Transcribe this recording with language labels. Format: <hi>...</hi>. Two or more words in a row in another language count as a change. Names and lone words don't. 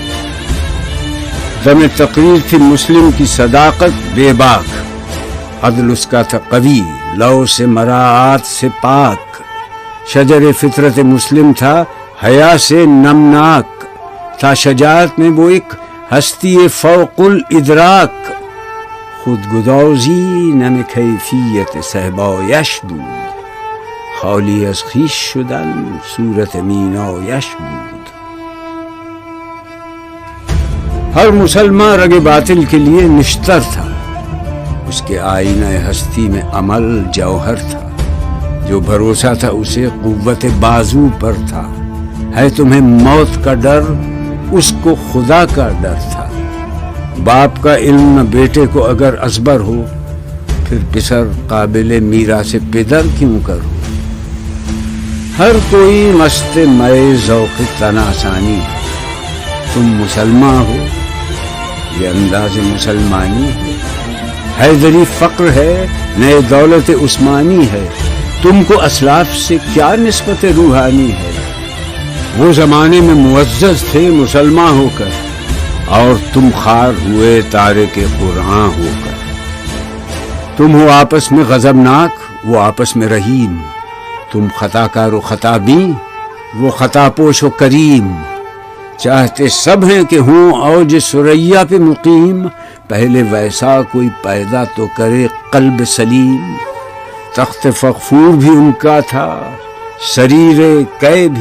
<ur>دم تقریر تھی مسلم کی صداقت بے باک، عدل اس کا تھا قوی، لو سے مراعات سے پاک. شجر فطرت مسلم تھا حیا سے نمناک، تھا شجاعت میں وہ ایک ہستی فوق الادراک.</ur> <fa>خود گدازی نم کیفیت صحبایش بود، خالی از خویش شدن صورت مینایش بود.</fa> <ur>ہر مسلمان رگ باطل کے لیے نشتر تھا، اس کے آئینہ ہستی میں عمل جوہر تھا. جو بھروسہ تھا اسے قوت بازو پر تھا. ہے تمہیں موت کا ڈر، اس کو خدا کا ڈر تھا. باپ کا علم نہ بیٹے کو اگر ازبر ہو، پھر پسر قابل میراث پدر کیوں کرو. ہر کوئی مست مئے ذوق تناسانی ہے. تم مسلمان ہو، یہ انداز مسلمانی ہے. حیدری فقر ہے، نئے دولت عثمانی ہے. تم کو اسلاف سے کیا نسبت روحانی ہے. وہ زمانے میں معزز تھے مسلمان ہو کر، اور تم خار ہوئے تارک قرآن ہو کر. تم ہو آپس میں غضبناک، وہ آپس میں رحیم. تم خطا کار و خطا بین، وہ خطا پوش و کریم. چاہتے سب ہیں کہ ہوں اوج ثریا پہ مقیم. پہلے ویسا کوئی پیدا تو کرے قلب سلیم. تخت فغفور بھی ان کا تھا، سریر قے بھی.</ur>